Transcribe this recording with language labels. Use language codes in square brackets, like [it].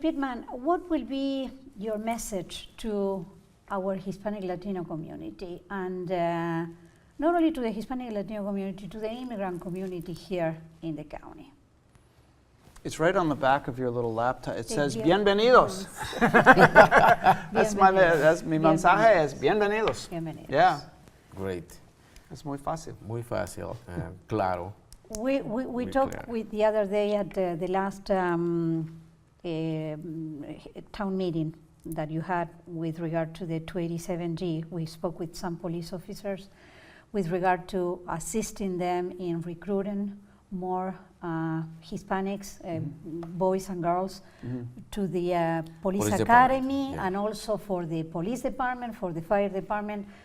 [en] Pittman, what will be your message to our Hispanic Latino community, and not only to the Hispanic Latino community, to the immigrant community here in the county? It's right on the back of your little laptop. It says bienvenidos. That's [es] mi mensaje es bienvenidos. Bienvenidos. [en] Great. [es] Es muy fácil. Muy fácil. Claro. [en] We talked with the other day at the last town meeting that you had with regard to the 287G. We spoke with some police officers with regard to assisting them in recruiting more Hispanics, boys and girls, to the police academy, and also for the police department, for the fire department.